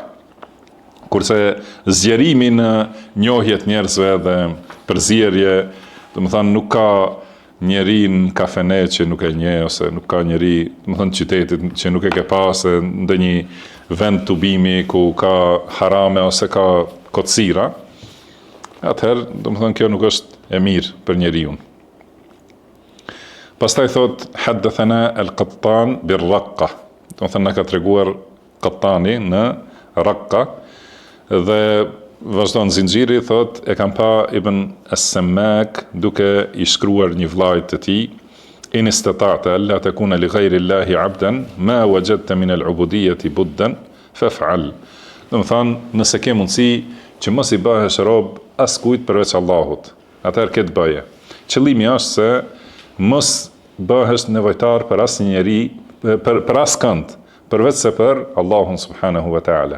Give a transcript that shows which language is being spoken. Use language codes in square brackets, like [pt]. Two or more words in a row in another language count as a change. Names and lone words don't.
[sq] Kurse zgjerimi në njohjet njerëzve dhe përzierje, do të thonë nuk ka njeri në kafene që nuk e njeh, ose nuk ka njeri, do të thonë qytetit që nuk e ke pasë ndonjë vend tubimi ku ka harame ose ka kocira. Atëherë, do të thonë kjo nuk është e mirë për njeriu. Pastaj thot [ar] حدثنا القطان بالرقة. [sq] Do të thonë na ka treguar Qattani në Raqqa. Dhe vazhdon zinxhiri, thot e kam pa Ibn as-Sammak duke i shkruar një vllajt të tij, [ar] إن استطعت ألا تكون لغير الله عبدا ما وجدت من العبودية بدا فافعل. [sq] Do të thonë, nëse ke mundësi që mos i bëhesh rob askujt përveç Allahut, atëherë këtë bëje. Qëllimi është se mos bëhesh nevojtar për asnjë njeri, për askënd, përveç se për Allahun [ar] سبحانه وتعالى.